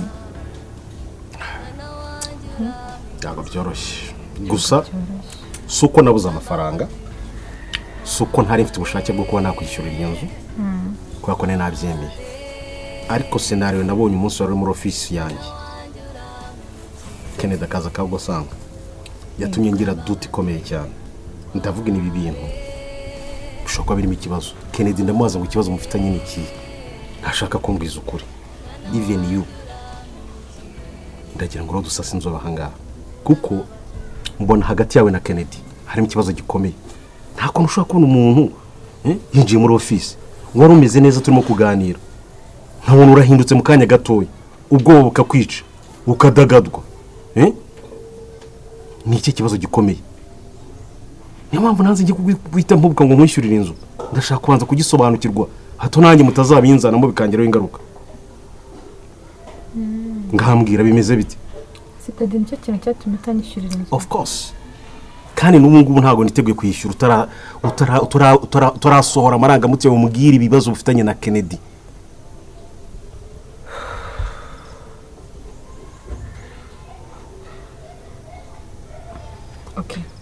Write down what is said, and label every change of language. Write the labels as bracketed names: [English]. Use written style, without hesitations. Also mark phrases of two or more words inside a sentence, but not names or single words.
[Kinyarwanda] ntabwo byoroshye gusa si uko nabuze amafaranga, si uko ntari mfite ubushake bwo kuba nakwishyurira iyo nzu kubera ko nari nabyemeye, ariko senariyo nabonye umunsi wari muri ofisi yanjye Kennedy akaza akagusanga yatumye ngira duti ikomeye cyane. Ndavuga ibi bintu bishobora kuba birimo ikibazo. Kennedy ndamubaza ngo ikibazo mufitanye ni iki, ntashaka kumbwiza ukuri. [English] Even you [Kinyarwanda] ndagira ngo dusase inzoba ahangaha kuko mbona hagati yawe na Kennedy harimo ikibazo gikomeye. Nta kuntu ushobora kubona umuntu yinjiye muri ofisi wari umeze neza turimo kuganira, nta muntu urahindutse mu kanya gatoya ubwoba bukakwica ukadagadwa. Ni iki kibazo gikomeye? Niyo mpamvu nanze ngiye guhita mpubuka ngo nkwishyurire inzu. Ndashaka kubanza kugisobanukirwa hato nanjye mutazabinzanamo bikangiraho ingaruka. Ngambwira bimeze bite? Sitade nicyo kintu cyatumye utanyishyurira inzu. [English] Of course. [Kinyarwanda] Kandi n'ubu ngubu ntago niteguye kwishyura utarasohora amarangamutima umubwira ibibazo bufitanye na Kennedy. Okay.